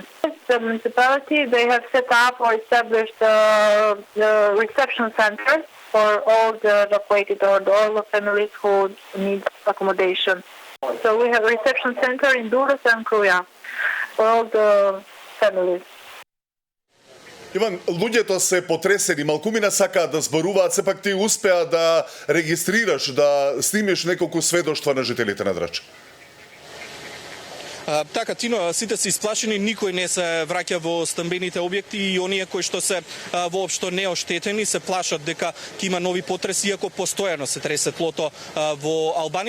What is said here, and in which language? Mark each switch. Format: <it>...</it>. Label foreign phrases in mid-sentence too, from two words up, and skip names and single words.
<en>The municipality, they have set up or established the reception centers for all the evacuated or all the families who need accommodation. So we have a reception center in Durrës and Kruja for all the families.</en> <mk>Иван, луѓето се потресени, малкумина сакаат да зборуваат, сепак ти успеа да регистрираш, да снимиш неколку сведоштва на жителите на Драч. Така, Тино, сите се исплашени, никој не се враќа во стамбените објекти и оние кои што се воопшто неоштетени се плашат дека ќе има нови потреси, иако постојано се тресе тлото во Албанија.</mk>